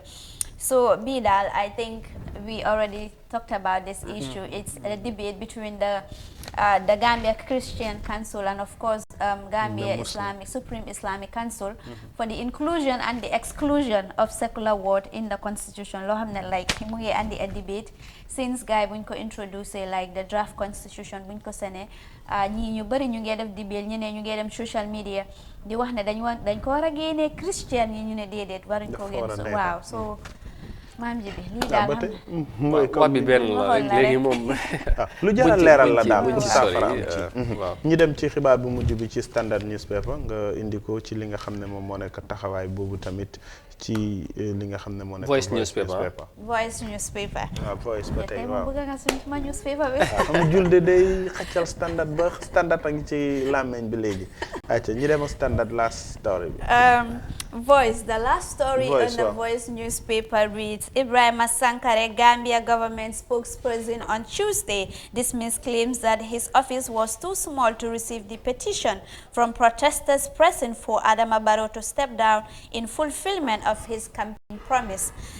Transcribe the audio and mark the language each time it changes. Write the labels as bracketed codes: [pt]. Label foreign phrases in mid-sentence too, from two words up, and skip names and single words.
[en] So, Bidal, I think we already talked about this issue. It's a debate between the Gambia Christian Council and, of course, Gambia Supreme Islamic Council for the inclusion and the exclusion of secular word in the constitution. [wo] Lo xamne like mu ngi andi [en] a debate since [wo] guy buñ ko [en] introduce like the draft constitution [wo] buñ ko sene ñi ñu bari ñu ngi def debate ñene ñu ngi dem [en] social media [wo] di wax ne dañ ko wara gëné Christian yi ñu ne dédét waruñ ko gën waaw so maam ji bi lii daal mooy comme bi benn la rek léegi moom lu jar a leeral la daal pour saafara am ci ñu dem ci xibaar bu mujj bi ci Standard newspaper nga indi ko ci li nga xam ne moom moo nekk taxawaay boobu tamit ci li nga xam ne moo nekk Voice newspaper Voice newspaper waaw Voice ba tey waaw bëgg nga suñu ma newspaper bi xam julde day xaccal Standard ba Standard a ngi ci làmmeñ bi léegi ayca ñu dem Standard [en] last story [wo] bi [en] Voice, the last story on the Voice newspaper reads, Ibrahima Sankare, Gambia government spokesperson on Tuesday, dismissed claims that his office was too small to receive the petition from protesters pressing for Adama Barrow to step down in fulfillment of his campaign promise.